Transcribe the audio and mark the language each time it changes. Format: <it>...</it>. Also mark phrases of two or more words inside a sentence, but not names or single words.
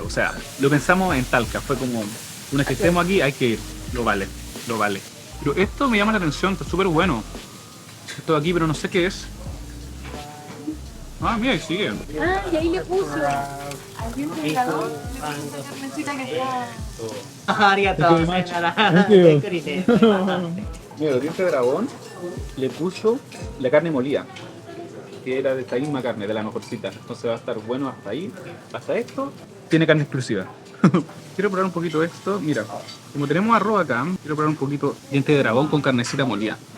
<es>O sea, lo pensamos en Talca. Fue como, una vez que estemos aquí hay que ir. Lo vale. Pero esto me llama la atención, está súper bueno. Esto de aquí, pero no sé qué es. Ah, mira, ahí sigue. Ah, y ahí le puso. Aquí un pescador, le puso una carnecita que está.</es> <ja>ありがとうございます。</ja> <en>Thank you.</en> <ja>ゆっくりね。</ja> <es>Mira, los dientes de dragón le puso la carne molida, que era de esta misma carne, de la mejorcita. Entonces va a estar bueno hasta ahí. Hasta esto tiene carne exclusiva. Quiero probar un poquito esto. Mira, como tenemos arroz acá, quiero probar un poquito diente de dragón con carnecita molida.</es>